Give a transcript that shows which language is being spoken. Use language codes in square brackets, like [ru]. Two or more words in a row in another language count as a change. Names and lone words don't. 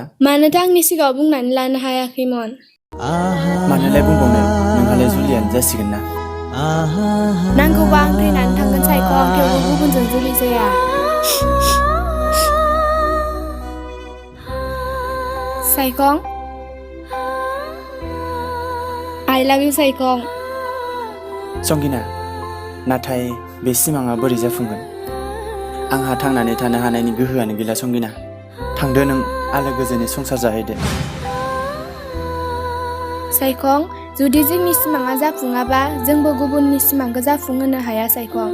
[brx] मानोथो आंनि सिगाङाव बुंनानै लानो हायाखैमोन मानोलाय बुंबावनो नोंहालाय जुलियानो जासिगोन ना नांगौबा आं थैनानै थांगोन सायखं थेवबो गुबुनजों जुलि जाया सायखं [en] I love you [brx] सायखं संगिना नाथाय बे सिमाङा बोरै जाफुंगोन आंहा थांनानै थानो हानायनि गोहोआनो गैला संगिना थांदो नों आलो गोजोनै संसार जाहैदो सायखं जुदि जोंनि सिमाङा जाफुङाबा जोंबो गुबुननि सिमांखौ जाफुंहोनो हाया सायखं